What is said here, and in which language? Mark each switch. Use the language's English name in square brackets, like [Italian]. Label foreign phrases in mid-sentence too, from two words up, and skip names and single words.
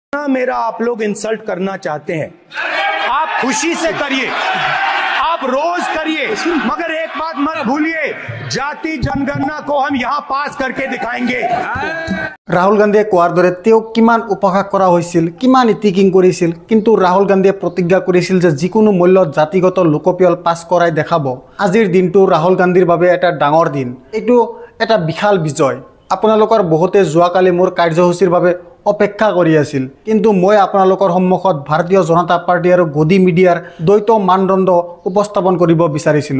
[Hindi] मेरा आप लोग इंसल्ट करना चाहते हैं, आप खुशी से करिए, आप रोज करिए, मगर एक बात मत भूलिए, जाति जनगणना को हम यहाँ पास करके दिखाएंगे। [Assamese] राहुल गांधी कोৱাৰ দৰে তেওঁক কিমান উপহাস কৰা হৈছিল, কিমান ইটিকিং কৰিছিল, কিন্তু ৰাহুল গান্ধীয়ে প্ৰতিজ্ঞা কৰিছিল যে যিকোনো মূল্যত জাতিগত লোকপিয়ল পাছ কৰাই দেখাব। আজিৰ দিনটো ৰাহুল গান্ধীৰ বাবে এটা ডাঙৰ দিন, এইটো এটা বিশাল বিজয়। আপোনালোকৰ বহুতে যোৱাকালি মোৰ কাৰ্যসূচীৰ বাবে অপেক্ষা কৰি আছিল, কিন্তু মই আপোনালোকৰ সন্মুখত ভাৰতীয় জনতা পাৰ্টি আৰু গদি মিডিয়াৰ দ্বৈত মানদণ্ড উপস্থাপন কৰিব বিচাৰিছিলোঁ।